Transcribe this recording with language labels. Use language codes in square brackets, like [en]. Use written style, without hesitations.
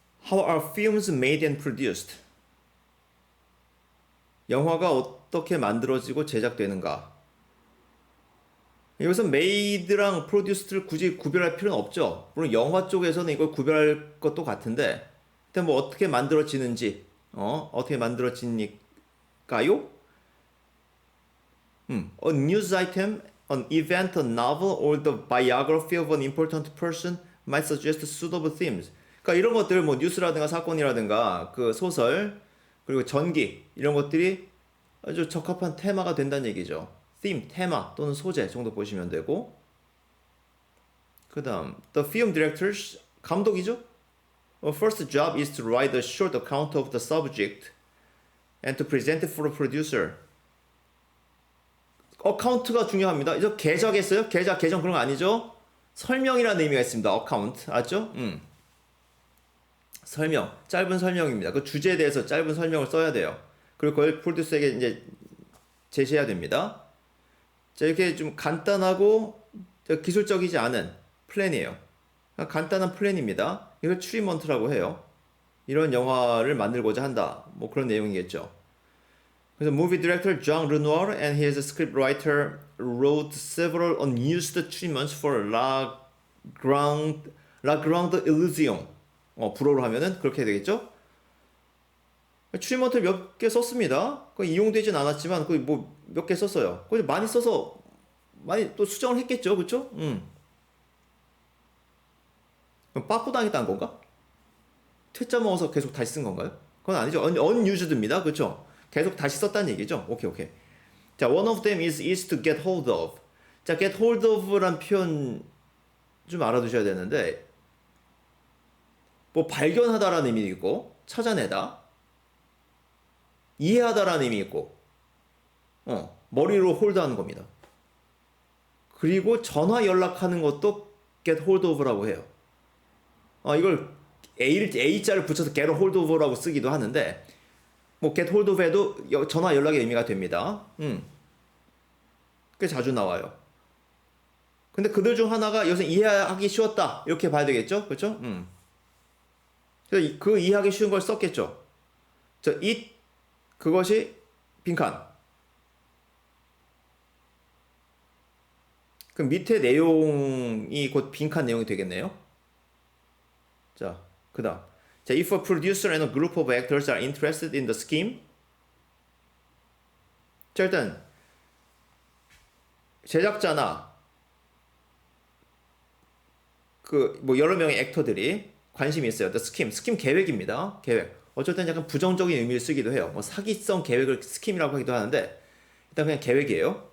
[en] How are films made and produced? [ko] 영화가 어떻게 만들어지고 제작되는가? 여기서 made랑 produced를 굳이 구별할 필요는 없죠. 물론 영화 쪽에서는 이걸 구별할 것도 같은데, 일단 뭐 어떻게 만들어지는지, 어떻게 만들어지니까요? [en] A news item, an event, a novel, or the biography of an important person might suggest suitable themes. [ko] 그러니까 이런 것들 뭐 뉴스라든가 사건이라든가 그 소설 그리고 전기 이런 것들이 아주 적합한 테마가 된다는 얘기죠. theme, 테마 또는 소재 정도 보시면 되고 그 다음 [en] the film director's [ko] 감독이죠. [en] First job is to write a short account of the subject and to present it for a producer. [ko] 어카운트가 중요합니다. 이제 개작했어요? 개정 그런 거 아니죠? 설명이라는 의미가 있습니다. 어카운트 알죠? 설명, 짧은 설명입니다. 그 주제에 대해서 짧은 설명을 써야 돼요. 그리고 그걸 프로듀서에게 이제 제시해야 됩니다. 자, 이렇게 좀 간단하고 기술적이지 않은 플랜이에요. 간단한 플랜입니다. 이걸 트리먼트라고 해요. 이런 영화를 만들고자 한다. 뭐 그런 내용이겠죠. [en] 그래서 movie director Jean Renoir and his scriptwriter wrote several unused treatments for La Grande Illusion. [ko] 불어로 하면은 그렇게 되겠죠? 트리먼트를 몇 개 썼습니다. 이용되진 않았지만 뭐 몇 개 썼어요. 많이 써서 많이 또 수정을 했겠죠, 그쵸? 그럼 빠꾸 당했다는 건가? 퇴짜 먹어서 계속 다시 쓴 건가요? 그건 아니죠. unused입니다, 그쵸? 계속 다시 썼다는 얘기죠. 오케이, 오케이. [en] 자, one of them is to get hold of. [ko] 자, get hold of란 표현 좀 알아두셔야 되는데, 뭐 발견하다라는 의미 있고, 찾아내다, 이해하다라는 의미 있고, 머리로 홀드하는 겁니다. 그리고 전화 연락하는 것도 get hold of라고 해요. 이걸 A자를 붙여서 get hold of라고 쓰기도 하는데, 뭐 get hold of에도 전화 연락의 의미가 됩니다. 꽤 자주 나와요. 근데 그들 중 하나가 여기서 이해하기 쉬웠다 이렇게 봐야 되겠죠, 그렇죠? 그래서 그 이해하기 쉬운 걸 썼겠죠. 저 it 그것이 빈칸. 그럼 밑에 내용이 곧 빈칸 내용이 되겠네요. 자, 그다음. [en] 자, if a producer and a group of actors are interested in the scheme. [ko] 자, 일단 제작자나 그 뭐 여러 명의 액터들이 관심이 있어요. The scheme, 스킴 계획입니다. 계획. 어쨌든 약간 부정적인 의미를 쓰기도 해요. 뭐 사기성 계획을 스킴이라고 하기도 하는데 일단 그냥 계획이에요.